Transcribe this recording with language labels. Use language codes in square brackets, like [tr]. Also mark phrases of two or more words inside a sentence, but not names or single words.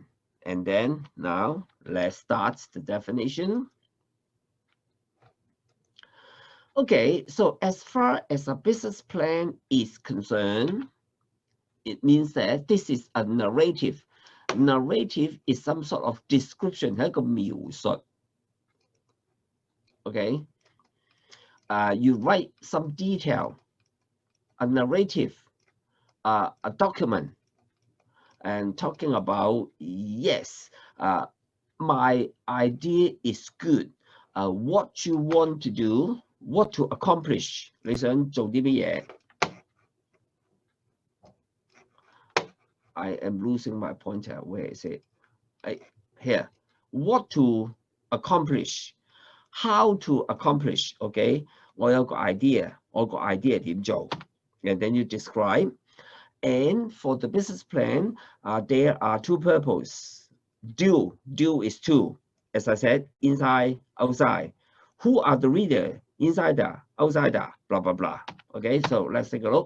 [en] And then now let's start the definition. Okay, so as far as a business plan is concerned, it means that this is a narrative. Narrative is some sort of description, [yue] 係一個描述. [en] Okay, you write some detail, a narrative, a document, and talking about, yes, my idea is good. What you want to do, what to accomplish. [yue] 你想做啲乜嘢? [en] I am losing my pointer. Where is it? Here. What to accomplish, how to accomplish. [yue] Okay, 我有個 idea, 我個 idea 點做, [en] and then you describe. And for the business plan, there are two purposes. Do is two, as I said, inside, outside. Who are the reader? Insider, outsider, blah blah blah. Okay, so let's take a look.